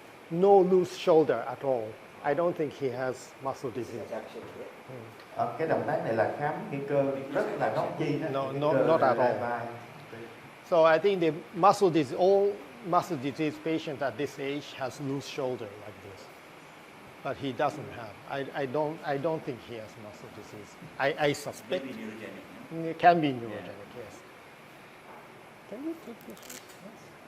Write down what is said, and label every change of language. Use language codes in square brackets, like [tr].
[en] No loose shoulder at all. I don't think he has muscle disease. [vi] Cái động tác này là khám cái cơ rất là góc chi đó. [en] Not at all. So I think the all muscle disease patients at this age has loose shoulder like this, but he doesn't have. I don't think he has muscle disease. I suspect. Maybe neurogenic. It can be neurogenic, yes. Can you take this? Yes.